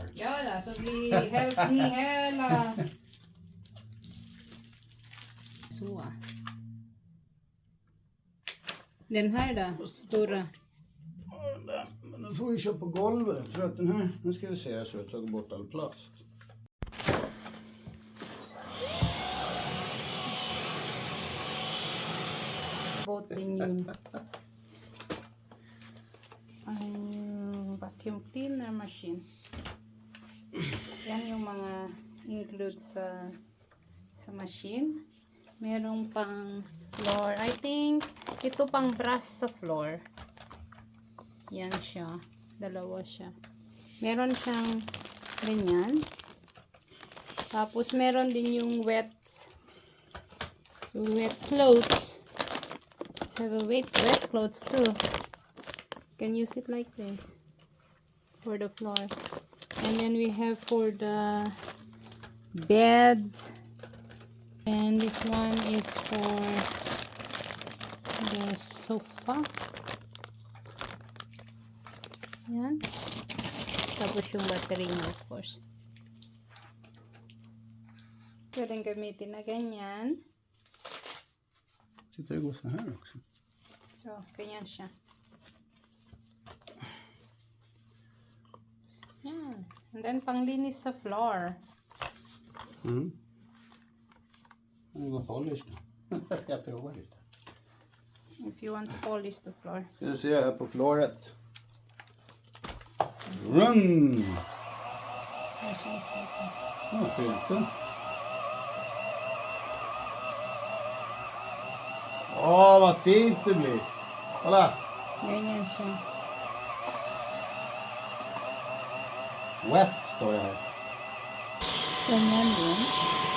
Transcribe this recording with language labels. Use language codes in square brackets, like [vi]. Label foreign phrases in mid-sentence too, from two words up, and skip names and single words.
[sv] Ja, så blir hälften i hela. Så. Den här då, stora. Men den får vi köpa på golvet. Jag tror att den här, nu ska vi se, jag har tagit bort all plast. [en] Bought the new vacuum cleaner machine. [tl] Yan yung mga include sa machine. Merong pang floor. [en] I think [tl] ito pang brush sa floor. Yan siya. Dalawa siya. Meron siyang ganyan. Tapos meron din yung [en] wet clothes. So wet clothes too. Can use it like this for the floor. And then we have for the bed. And this one is for the sofa. [tl] Yan. Tapos yung battery niya, [en] of course. [tl] Pwedeng gamitin na ganyan. [sv] Sitter det gå så här också? [tl] So, ganyan siya. Yan. [en] And then [tl] panglinis sa floor. [sv] Mm. Det går polish då. Jag ska prova lite. [en] If you want to polish the floor. [sv] Ska du se här på floret. Rum! Ja, filten. Åh, vad fint det blir. Kolla! [tl] Ganyan siya. [sv] Wet står det här. [tl] Ganyan din.